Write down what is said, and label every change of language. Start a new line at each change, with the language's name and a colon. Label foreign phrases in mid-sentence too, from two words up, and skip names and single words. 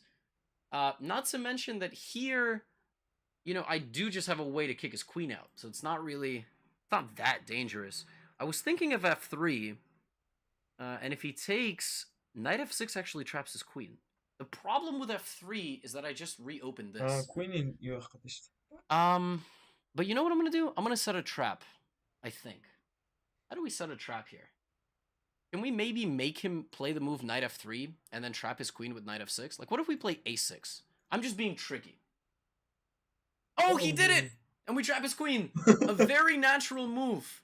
English: Not to mention that here, I do just have a way to kick his queen out, so it's not that dangerous. I was thinking of f3, and if he takes, knight f6 actually traps his queen. The problem with f3 is that I just reopened this.
Mongolian: Queen юу явах гэдэг шүү.
English: But you know what I'm going to do? I'm going to set a trap, I think. How do we set a trap here? Can we maybe make him play the move knight f3 and then trap his queen with knight f6? Like, what if we play a6? I'm just being tricky. Oh, he did it! And we trap his queen. A very natural move.